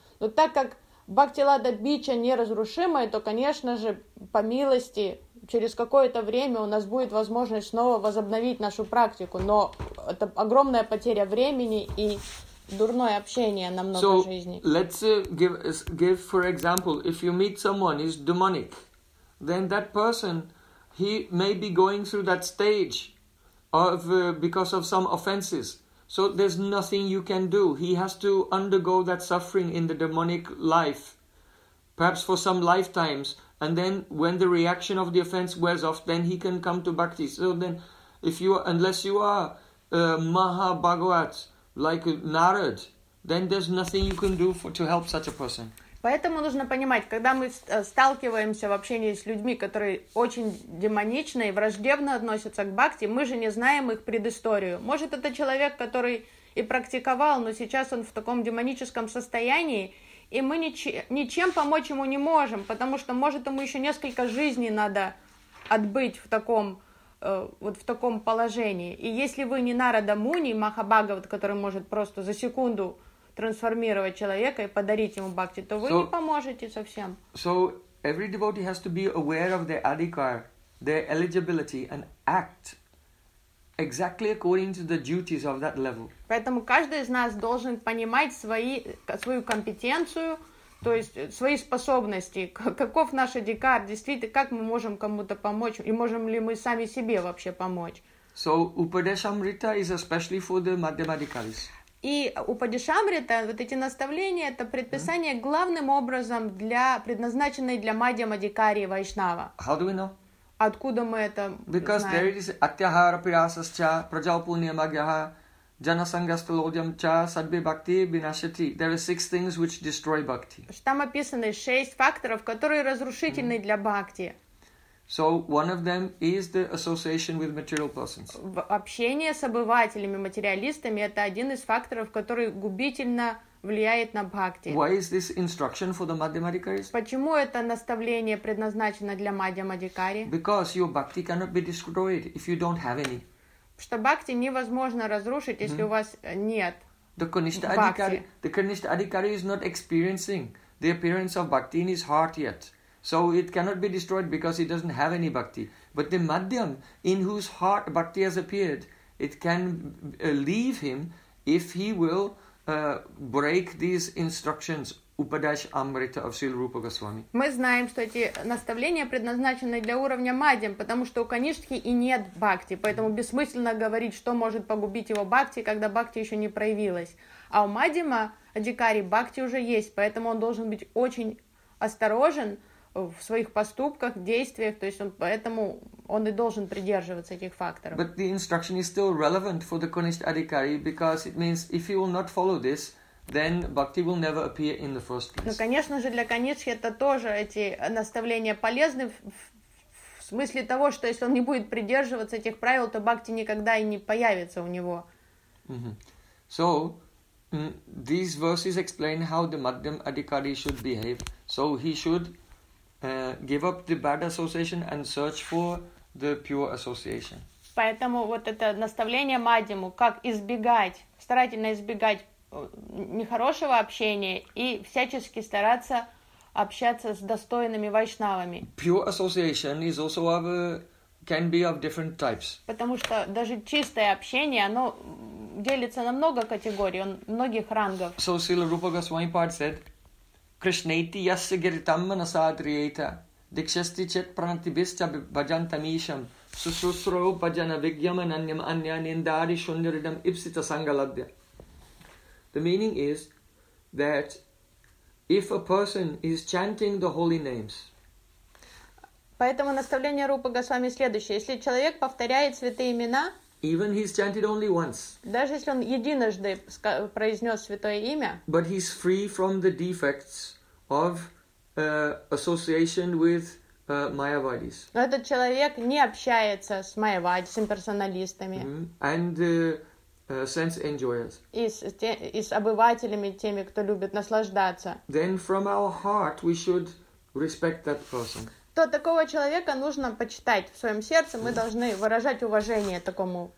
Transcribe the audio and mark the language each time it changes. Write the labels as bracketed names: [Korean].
[Russian] Но так как бхакти-лада бича неразрушимая, то, конечно же, по милости, через какое-то время у нас будет возможность снова возобновить нашу практику, но это огромная потеря времени и дурное общение на много жизней. [English] So, let's give for example, if you meet someone who's demonic, then that person, he may be going through that stage of because of some offenses. So, there's nothing you can do. He has to undergo that suffering in the demonic life, perhaps for some lifetimes. And then when the reaction of the offense wears off, then he can come to bhakti. So then, if you are, unless you are Mahabhagavat, like Narad, then there's nothing you can do for, to help such a person. [Russian] Поэтому нужно понимать, когда мы сталкиваемся в общении с людьми, которые очень демонично и враждебно относятся к бхакти, мы же не знаем их предысторию. Может, это человек, который и практиковал, но сейчас он в таком демоническом состоянии, и мы ничем помочь ему не можем, потому что, может, ему еще несколько жизней надо отбыть в таком, вот в таком положении. И если вы не Нарада Муни, Махабхагават, который может просто за секунду трансформировать человека и подарить ему бхакти, то вы не поможете совсем. [English] So, every devotee has to be aware of their adhikar, their eligibility, and act exactly according to the duties of that level. [Russian] Поэтому каждый из нас должен понимать свою компетенцию, то есть свои способности, каков наш адикар, действительно, как мы можем кому-то помочь, и можем ли мы сами себе вообще помочь. [English] So, Upadeshamrita is especially for the Madhyamadhikaris. [Russian] И Упадешамрита, вот эти наставления, это предписание главным образом для, предназначенное для Мадхьямадхикари и Вайшнава. [English] How do we know? [Russian] Откуда мы это [English] Because [Russian] знаем? [English] There it is, [Sanskrit] атьяхара пирасасча, праджалпуния магьяха, джанасангаста лодьямча, садби бхакти, бинашати. [English] There are six things which destroy bhakti. [Russian] Там описаны шесть факторов, которые разрушительны для бхакти. [English] So, one of them is the association with material persons. [Russian] Общение с обывателями, материалистами, это один из факторов, который губительно влияет на бхакти. [English] Why is this instruction for the Madhyamadhikaris? [Russian] Почему это наставление предназначено для Мадхьямадхикари? [English] Because your bhakti cannot be destroyed if you don't have any. [Russian] Что бхакти невозможно разрушить, если у вас нет бхакти. [English] The Kanishtha Adhikari is not experiencing the appearance of bhakti in his heart yet. So it cannot be destroyed because he doesn't have any bhakti. But the Madhyam, in whose heart bhakti has appeared, it can leave him if he will break these instructions, Upadesh Amrita of Srila Rupa Goswami. [Russian] Мы знаем, что эти наставления предназначены для уровня Мадхьям, потому что у Канишки и нет бхакти, поэтому бессмысленно говорить, что может погубить его бхакти, когда бхакти еще не проявилась. А у Мадхьяма, Адикари, бхакти уже есть, поэтому он должен быть очень осторожен в своих поступках, действиях, то есть он, поэтому он и должен придерживаться этих факторов. [English] But the instruction is still relevant for the Kanishtha Adhikari because it means if he will not follow this, then bhakti will never appear in the first place. [Russian] Ну, конечно же, для Канишхи это тоже эти наставления полезны в смысле того, что если он не будет придерживаться этих правил, то бхакти никогда и не появится у него. [English] So, these verses explain how the Madhyam Adhikari should behave. So, he should give up the bad association and search for the pure association. [Russian] Поэтому вот это наставление Мадхьяму, как избегать, старательно избегать нехорошего общения и всячески стараться общаться с достойными вайшнавами. [English] Pure association is also our can be of different types. [Russian] Потому что даже чистое общение, оно делится на много категорий, многих рангов. [English] So Srila Rupa Goswami Pad said, [Sanskrit] Krishnaiti yasya giritam manasadriyeta dikshasti chet pranatibhischa bhajantamisham susrusro bhajana vigyam ananyam anyanindari shunyaridam ipsita sangaladya. [English] The meaning is that if a person is chanting the holy names, [Russian] поэтому наставление Рупы Госвами следующее. Если человек повторяет святые имена, [English] even he's chanted only once, [Russian] даже если он единожды произнес святое имя, [English] but he's free from the defects of association with mayavadis. [Russian] Но этот человек не общается с майявадис, с имперсоналистами. [English] Sense enjoyers. [Russian] И с обывателями, теми, кто любит наслаждаться. [English] Then from our heart we should respect that person. [Russian] То такого человека нужно почитать в своем сердце. Мы должны выражать уважение такому